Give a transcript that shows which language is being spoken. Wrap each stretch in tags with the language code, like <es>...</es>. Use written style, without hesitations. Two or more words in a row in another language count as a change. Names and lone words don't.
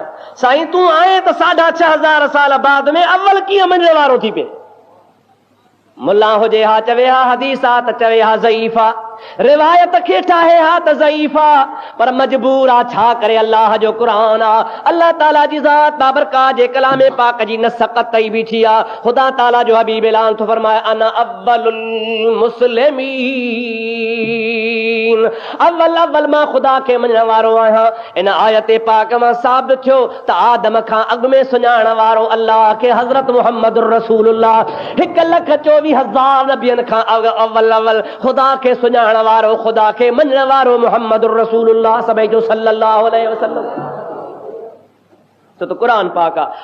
<sd>साईं तूं आए त 6,500 साल बाद में अव्वल कीअं मञण वारो थी पए मुल्ला हुजे हा चवे हा हदीस आ त चवे हा ज़ईफ़ आ रिवायत खे ठाहे हा त ज़ईफ़ आ पर मजबूर आ छा करे अल्लाह जो क़ुरान आ अल्लाह ताला जी ज़ात बाबरकात जे कलामे पाक जी नसक़त तई बीठी आ। खुदा ताला जो हबीब ऐलान थो फरमाए</sd> <ar>أنا أول المسلمين</ar> <sd>अव्वल मां ख़ुदा खे मञण वारो आहियां। इन आयत पाक मां साबित थियो त आदम खां अॻु में सुञाणण वारो अल्लाह खे हज़रत मुहम्मद रसूलुल्लाह 1,24,000 नबियनि खां अव्वल ख़ुदा खे सुञाणण वारो ख़ुदा खे मञण वारो मुहम्मद रसूलुल्लाह सभई जो</sd> <ar>صلى الله عليه وسلم</ar> <sd>त क़ुरान पाक आहे।</sd>